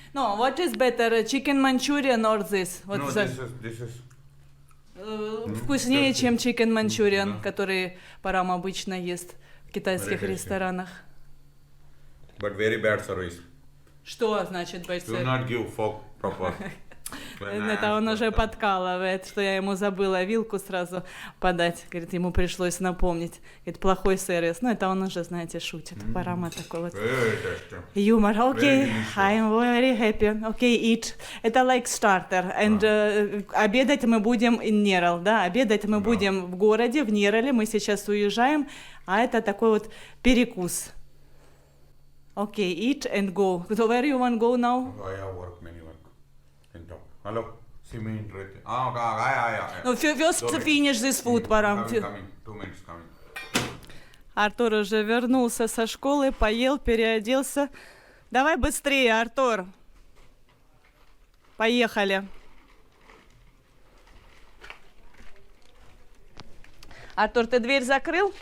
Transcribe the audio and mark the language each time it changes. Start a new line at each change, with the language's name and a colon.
English: No, what is better, chicken manchurian or this? No, this is
Russian: вкуснее, чем чикен манчуриан, который Парам обычно ест в китайских ресторанах.
English: But very bad service.
Russian: Что значит
English: bad service? Do not give fork proper.
Russian: Это он уже подкалывает, что я ему забыла вилку сразу подать. Говорит, ему пришлось напомнить. Говорит, плохой сервис. Ну, это он уже, знаете, шутит. Парама такой вот.
English: Very tasty.
Russian: Юмор. Окей,
English: delicious. I'm very happy. Окей, eat.
Russian: Это
English: like starter. And
Russian: обедать мы будем in Нерал, да? Обедать мы будем в городе, в Нерале. Мы сейчас уезжаем. А это такой вот перекус.
English: Окей, eat and go. So where you want go now? I have work, many work. In top. Hello. See me in Trete. Yeah. No, first finish this food, Парам. Coming. 2 minutes coming.
Russian: Артур уже вернулся со школы, поел, переоделся. Давай быстрее, Артур. Поехали. Артур, ты дверь закрыл?